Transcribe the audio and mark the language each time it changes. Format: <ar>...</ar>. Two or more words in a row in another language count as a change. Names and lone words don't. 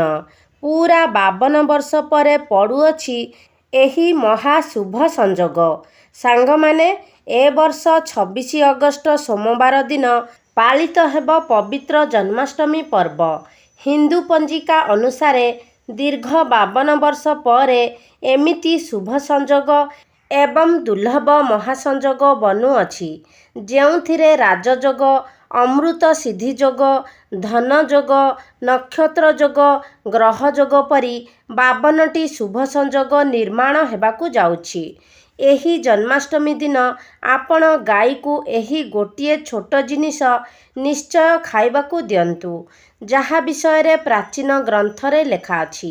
<or>ପୂରା 52 ବର୍ଷ ପରେ ପଡୁଅଛି ଏହି ମହାଶୁଭ ସଂଯୋଗ। ସାଙ୍ଗ ମାନେ ଏ ବର୍ଷ 26 ଅଗଷ୍ଟ ସୋମବାର ଦିନ ପାଳିତ ହେବ ପବିତ୍ର ଜନ୍ମାଷ୍ଟମୀ ପର୍ବ। ହିନ୍ଦୁ ପଞ୍ଜିକା ଅନୁସାରେ ଦୀର୍ଘ 52 ବର୍ଷ ପରେ ଏମିତି ଶୁଭ ସଂଯୋଗ ଏବଂ ଦୁର୍ଲଭ ମହାସଂଯୋଗ ବନୁଅଛି ଯେଉଁଥିରେ ରାଜଯୋଗ, ଅମୃତ ସିଦ୍ଧି ଯୋଗ, ଧନ ଯୋଗ, ନକ୍ଷତ୍ର ଯୋଗ, ଗ୍ରହ ଯୋଗ ପରି 52ଟି ଶୁଭ ସଂଯୋଗ ନିର୍ମାଣ ହେବାକୁ ଯାଉଛି। ଏହି ଜନ୍ମାଷ୍ଟମୀ ଦିନ ଆପଣ ଗାଈ କୁ ଏହି ଗୋଟିଏ ଛୋଟ ଜିନିଷ ନିଶ୍ଚୟ ଖାଇବାକୁ ଦିଅନ୍ତୁ ଯାହା ବିଷୟ ରେ ପ୍ରାଚୀନ ଗ୍ରନ୍ଥରେ ଲେଖା ଅଛି।</or>